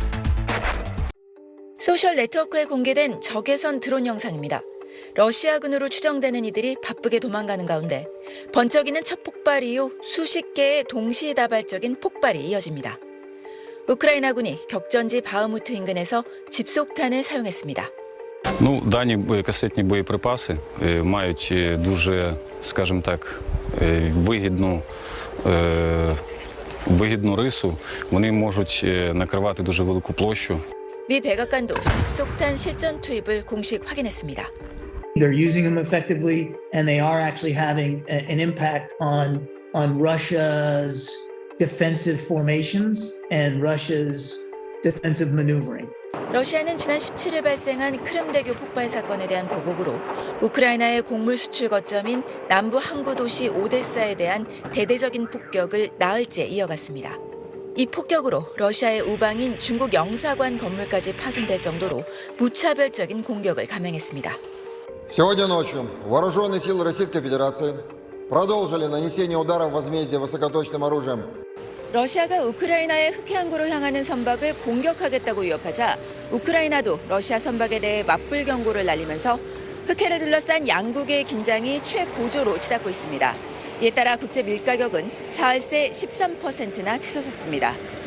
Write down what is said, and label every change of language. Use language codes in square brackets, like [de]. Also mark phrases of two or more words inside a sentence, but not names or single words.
[ko] 소셜 네트워크에 공개된 적외선 드론 영상입니다. 러시아군으로 추정되는 이들이 바쁘게 도망가는 가운데 번쩍이는 첫 폭발 이후 수십 개의 동시다발적인 폭발이 이어집니다. 우크라이나군이 격전지 바흐무트 인근에서 집속탄을 사용했습니다. [uk] Дані касетні боєприпаси мають дуже, скажімо так, вигідну рису. Вони можуть накривати дуже велику площу. [ko] 미 백악관도 집속탄 실전 투입을 공식 확인했습니다. [en] They're using them effectively, and they are actually having an impact on Russia's defensive formations and Russia's defensive maneuvering. [ko] 러시아는 지난 17일 발생한 크림대교 폭발 사건에 대한 보복으로 우크라이나의 곡물 수출 거점인 남부 항구 도시 오데사에 대한 대대적인 폭격을 나흘째 이어갔습니다. 이 폭격으로 러시아의 우방인 중국 영사관 건물까지 파손될 정도로 무차별적인 공격을 감행했습니다. [ru] Сегодня ночью вооруженные силы Российской Федерации продолжили нанесение ударов возмездия высокоточным оружием. [ko] 러시아가 우크라이나의 흑해항구로 향하는 선박을 공격하겠다고 위협하자 우크라이나도 러시아 선박에 대해 맞불 경고를 날리면서 흑해를 둘러싼 양국의 긴장이 최고조로 치닫고 있습니다. 이에 따라 국제 밀 가격은 사흘 새 13%나 치솟았습니다.